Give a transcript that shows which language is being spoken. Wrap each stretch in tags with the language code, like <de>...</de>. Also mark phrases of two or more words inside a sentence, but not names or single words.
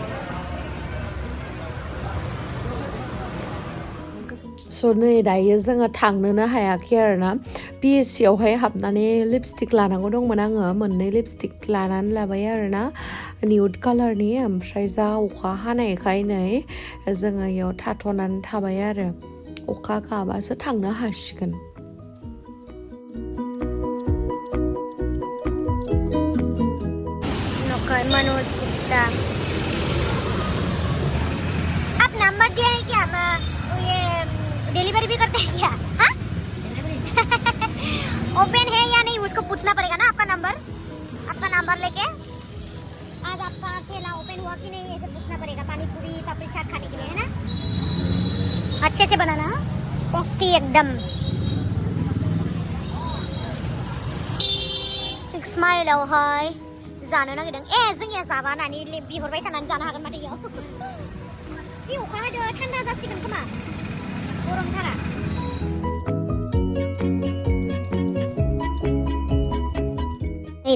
<brx>स' नै दायो जोङो थांनोनो हायाखै आरोना PSC आवहाय हाबनानै लिपस्टिक लानांगौ दंमोन आङो मोननै लिपस्टिक लानानै लाबाय आरोना निउड कालारनि ओमफ्राय जा अखा हानायखाय नै जोङो इयाव थाथ'नानै थाबाय आरो अखा गाबासो थांनो हासिगोन</brx> <hi>मनोज गुप्ता आप नंबर दिया है क्या ये डिलीवरी भी करते हैं क्या हाँ ओपन है या नहीं उसको पूछना पड़ेगा ना आपका नंबर लेके आज आपका ठेला ओपन हुआ कि नहीं ऐसे पूछना पड़ेगा पानी पूरी पापड़ी चाट खाने के लिए है ना अच्छे से बनाना टेस्टी एकदम</hi> <brx>6 माइल हाय जानो नागिरदों जोंनिया जाबा होननानै बिहरबाय थानानै जानो हागोन माथो इयाव जि अखा हादों थान्दा जासिगोन खोमा गरमथारा नै</brx>